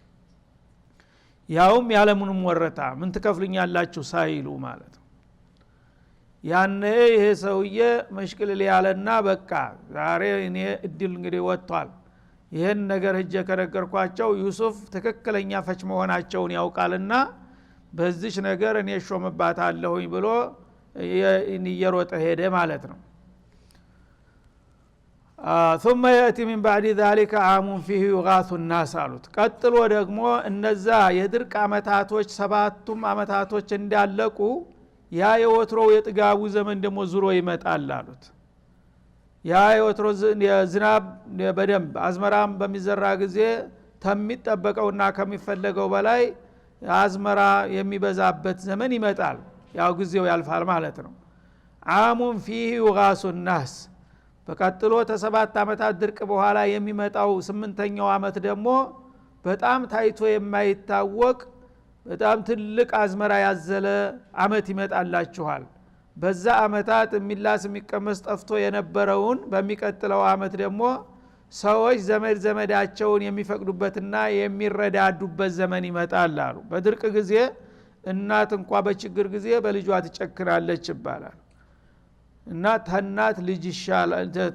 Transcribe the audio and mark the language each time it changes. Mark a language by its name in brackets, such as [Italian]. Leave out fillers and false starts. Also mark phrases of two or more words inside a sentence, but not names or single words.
[Amharic] ያውም ያለምንም ወረታ ምን ትከፍሉኛላችሁ ሳይሉ ማለት ነው ያኔ ይሄ ሰውዬ መሽክል ያለና በቃ ዛሬ እኔ እድል እንግዲህ ወጥቷል ይሄን ነገር እጀ ከነገርኳቸው ዩሱፍ ትክክለኛ ፈች መሆናቸውን ያውቃልና በዚህ ነገር እኔ ሾመባታለሁኝ ብሎ እየሮጠ ሄደ ማለት ነው [Arabic] ثم يأتي من بعد ذلك عام فيه يغاث الناس [Amharic] አሉት ቀጥሎ ደግሞ እነዛ የድርቅ አመታቶች 7ቱም አመታቶች እንዳለቁ ያ የወትሮው የጥጋቡ ዘመን ደግሞ ዙሮ ይመጣል አሉት ያ የወትሮ ዝናብ በደንብ አዝመራም በሚዘራ ጊዜ ተሚጠበቀውና ከሚፈለገው በላይ አዝመራ የሚበዛበት ዘመን ይመጣል ያው ጊዜው ያልፋል ማለት ነው አሙን [Arabic] فيه يغاث الناس [Amharic] በቀጥሎ ተ7 አመታት ድርቅ በኋላ የሚመጣው 8ኛው አመት ደግሞ በጣም ታይቶ የማይታወቅ በጣም ትልቅ አዝመራ ያዘለ አመት ይመጣላችኋል በዛ አመታት የሚላስ የሚቀመስ ጠፍቶ የነበረውን በሚቀጥለው አመት ደግሞ ሰዎች ዘመዳቸውን የሚፈቅዱበትና የሚረዳዱበት ዘመን ይመጣል አሉ በድርቅ ጊዜ እናት እንኳን በችግር ጊዜ በልጇ ትጨክናለች ይባላል እና ተናት ልጅ ይሻላል